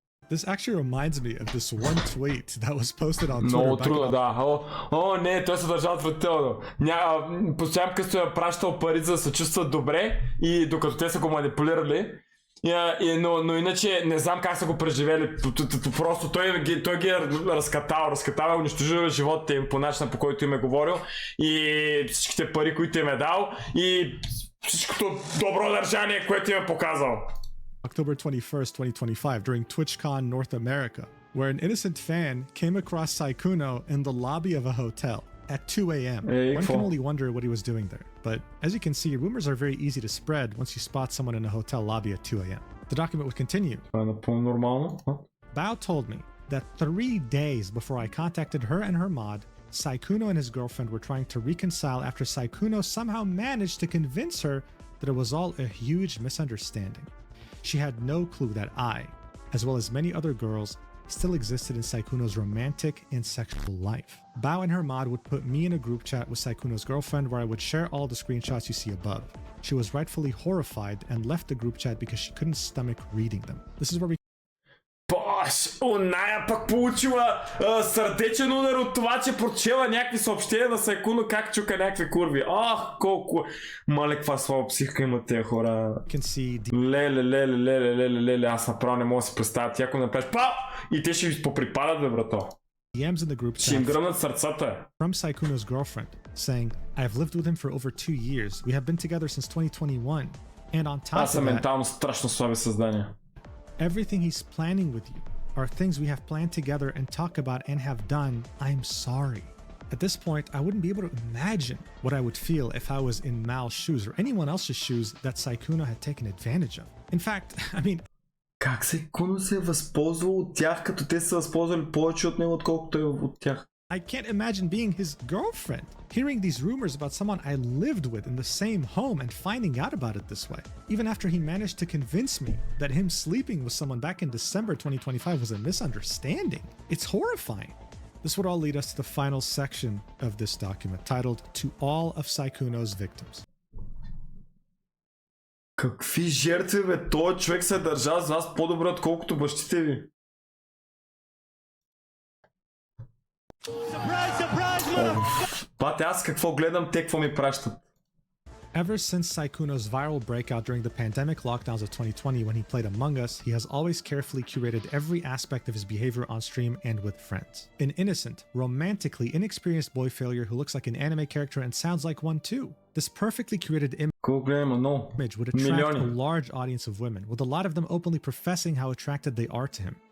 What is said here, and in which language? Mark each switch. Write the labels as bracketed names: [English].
[English] this actually reminds me of this one tweet that was posted on Twitter. [Bulgarian] Много [English] back in [Bulgarian] трудно, да. О, не, той се държа отвратително. Постоянно като е пращал пари за да се чувстват добре и докато те са го манипулирали. Но иначе не знам как са го преживели. Просто той ги е разкатал, унищожил живота им по начина, по който им е говорил и всичките пари, които им е дал и всичкото добро държание, което им е показал. [English] October 21st, 2025, during TwitchCon North America, where an innocent fan came across Sykkuno in the lobby of a hotel at 2 a.m. One can only wonder what he was doing there. But as you can see, rumors are very easy to spread once you spot someone in a hotel lobby at 2 a.m. The document would continue. Bao told me that 3 days before I contacted her and her mod, Sykkuno and his girlfriend were trying to reconcile after Sykkuno somehow managed to convince her that it was all a huge misunderstanding. She had no clue that I, as well as many other girls, still existed in Sykkuno's romantic and sexual life. Bao and her mod would put me in a group chat with Sykkuno's girlfriend where I would share all the screenshots you see above. She was rightfully horrified and left the group chat because she couldn't stomach reading them. This is where we [Bulgarian] Оная пък получила сърдечен удар от това, че прочела някакви съобщения на Sykkuno как чука някакви курви. Ах, колко... Мале, каква слаба психика имат тези хора. Леле, аз направо не мога да си представя. Тя ако направиш пау! И те ще ви поприпадат, бе, брато. [English] DMs in the group [Bulgarian] ще им гръмнат сърцата. [English] From Sykkuno's girlfriend, saying, "I've lived with him for over 2 years. We have been together since 2021. And on top [Bulgarian] Аз [English] of [Bulgarian] съм [English] that, [Bulgarian] ментално страшно слаби създания. [English] everything he's planning with you are things we have planned together and talk about and have done. I'm sorry." At this point, I wouldn't be able to imagine what I would feel if I was in Mal's shoes or anyone else's shoes that Sykkuno had taken advantage of. In fact, I mean... [Bulgarian] Как Sykkuno се е възползвал от тях, като те са възползвали повече от него, отколкото е от тях? [English] I can't imagine being his girlfriend. Hearing these rumors about someone I lived with in the same home and finding out about it this way. Even after he managed to convince me that him sleeping with someone back in December 2025 was a misunderstanding. It's horrifying. This would all lead us to the final section of this document, titled To All of Sykkuno's Victims. [Bulgarian] Какви жертви, бе? Той човек се държа с вас по-добре, отколкото бащите ви. Пате, аз какво гледам, те какво ми пращат. [English] Ever since Sykkuno's viral breakout during the pandemic lockdowns of 2020 when he played Among Us, he has always carefully curated every aspect of his behavior on stream and with friends. An innocent, romantically inexperienced boy failure who looks like an anime character and sounds like one too. This perfectly curated image would attract a large audience of women, with a lot of them openly professing how attracted they are to him.